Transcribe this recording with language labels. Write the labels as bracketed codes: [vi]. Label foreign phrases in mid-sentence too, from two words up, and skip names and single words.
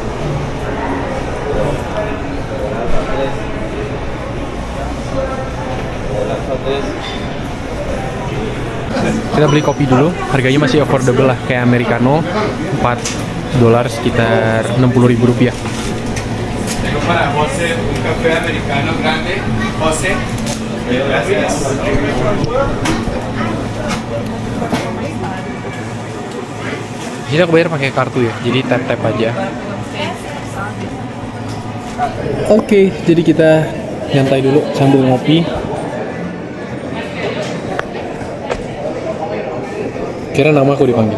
[id] Kita beli kopi dulu, harganya masih affordable lah, kayak americano $4 sekitar Rp60.000. [es] Para José, un café americano grande. José, gracias. [id] Jadi aku bayar pakai kartu ya, jadi tap-tap aja. Oke, jadi kita nyantai dulu sambil ngopi. Kira nama aku dipanggil.